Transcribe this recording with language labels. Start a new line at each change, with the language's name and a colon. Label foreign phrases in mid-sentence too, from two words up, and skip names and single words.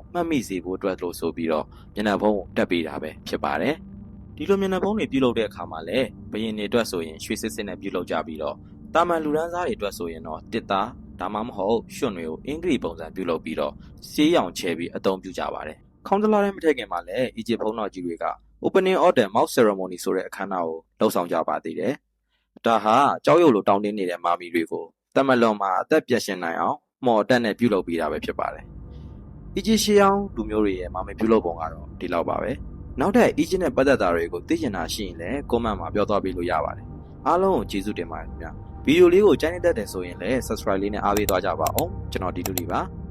Burmese: မှတ်မိစေဖို့အတွက်လို့ဆိုပြီးတော့မျက်နှာဖုံးတက်ပေးတာပဲဖြစ်ပါတယ်ဒီလိုမျက်နှာဖုံးတွေပြုလုပ်တဲ့အခါမှာလည်းဘယင်တွေအတွက်ဆိုရင်ရွှေစစ်စစ်နဲ့ပြုလုပ်ကြပြီးတော့တာမန်လူဒန်းစား တွေအတွက်ဆိုရင်တော့တစ်သားဒါမှမဟုတ်ရွှွန့်တွေကိုအင်္ဂလိပ်ပုံစံပြုလုပ်ပြီးတော့ဆေးရောင်ချဲပြီးအသုံးပြုကြပါတယ်ခေါင်းတလားထဲမထည့် ခင်မှာလည်းအီဂျစ်ဘုန်းတော်ကြီးတွေက
English: opening of the mouth ceremony
Burmese: ဆိုတဲ့အခမ်းအနားကိုလှုပ်ဆောင်ကြပါသေးတယ်။ဒါဟာကြောက်ရွံ့လို့တောင်းတင်းနေတဲ့မာမီတွေကိုတမလွန်မှာအသက်ပြတ်ရှင်နိုင်အောင်မော်တက်နဲ့ပြုလုပ်ပေးတာပဲဖြစ်ပါတယ်။အီဂျစ်ရှေးဟောင်းလူမျိုးတွေရဲ့မာမီပြုလုပ်ပုံကတော့ဒီလောက်ပါပဲ။နောက်ထပ်အီဂျစ်နဲ့ပတ်သက်တာတွေကိုသိချင်တာရှိရင်လည်း comment မှာပြောသွားပေးလို့ရပါတယ်။အားလုံးကိုကျေးဇူးတင်ပါတယ်ခင်ဗျာ။ဗီဒီယိုလေးကိုကြိုက်နေတတ်တယ်ဆိုရင်လည်း subscribe လေးနဲ့အားပေးသွားကြပါအောင်။ကျွန်တော်ဒီတူလီပါ။